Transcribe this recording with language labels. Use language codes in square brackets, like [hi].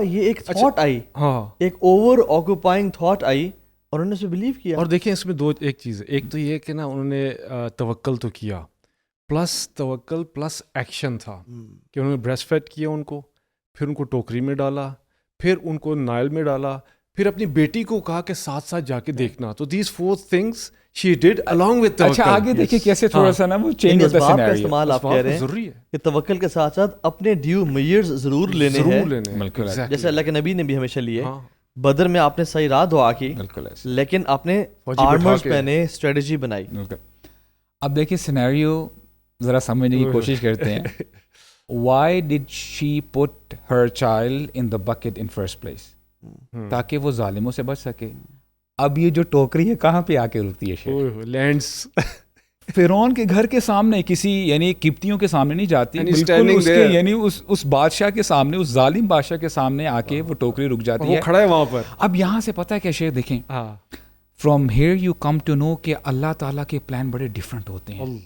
[ur] یہ ایک thought I, ایک اوور آکوپائنگ تھاٹ آئی اور انہوں نے اسے بلیو کیا. اور دیکھیں اس میں ایک چیز ہے، ایک تو یہ کہ نا انہوں نے توکل تو کیا، پلس توکل پلس ایکشن تھا کہ انہوں نے بریسٹ فیڈ کیا ان کو، پھر ان کو ٹوکری میں ڈالا، پھر ان کو نائل میں ڈالا، پھر اپنی بیٹی کو کہا کہ ساتھ ساتھ جا کے دیکھنا. [en] تو these 4 things she did along with توکل. [ur] اچھا آگے دیکھیں کیسے تھوڑا سا نا وہ چینج ہوتا ہے سینیریو. استعمال آپ کہہ رہے ہیں کہ توکل کے ساتھ ساتھ اپنے ڈیو میئرز ضرور لینے ہیں، جیسے اللہ کے نبی نے بھی ہمیشہ لیے. بدر میں آپ نے صحیح راہ دعا کی، لیکن آپ نے آرمرز پہنے، اسٹریٹجی بنائی. اب دیکھیں سینیریو ذرا سمجھنے کی کوشش کرتے ہیں. [en] Why did she put her child in the bucket in first place؟ [ur] تاکہ وہ ظالموں سے بچ سکے. اب یہ جو ٹوکری ہے کہاں پہ آ کے رکتی ہے؟ [en] lands [ur] فرعون کے گھر کے سامنے، کسی یعنی قبطیوں کے سامنے نہیں جاتی، بالکل اس کے یعنی اس بادشاہ کے سامنے، اس ظالم بادشاہ کے سامنے آ کے وہ ٹوکری رک جاتی ہے، کھڑا ہے وہاں پر. اب یہاں سے پتہ ہے کیا شیخ دیکھیں، [en] from here you come to know [ur] کہ اللہ تعالیٰ کے پلان بڑے ڈفرینٹ ہوتے ہیں.